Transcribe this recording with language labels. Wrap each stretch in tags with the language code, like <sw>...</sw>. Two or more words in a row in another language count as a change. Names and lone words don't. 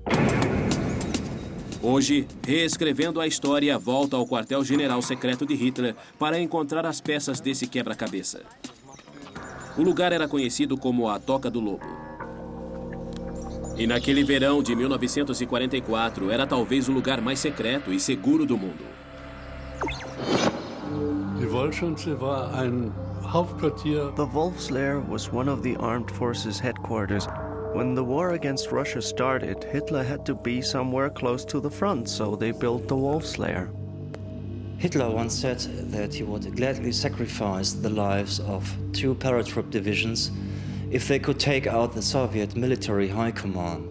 <pt>Hoje, reescrevendo a história, volta ao quartel-general secreto de Hitler para encontrar as peças desse quebra-cabeça. O lugar era conhecido como a Toca do Lobo. E naquele verão de 1944, era talvez o lugar mais secreto e seguro do mundo.</pt> <de>Die Wolfschanze war ein Hauptquartier.</de> <en>The Wolfslair was one of the armed forces' headquarters. When the war against Russia started, Hitler had to be somewhere close to the front, so they built the Wolfslair. Hitler once said that he would gladly sacrifice the lives of 2 paratroop divisions if they could take out the Soviet military high command.</en>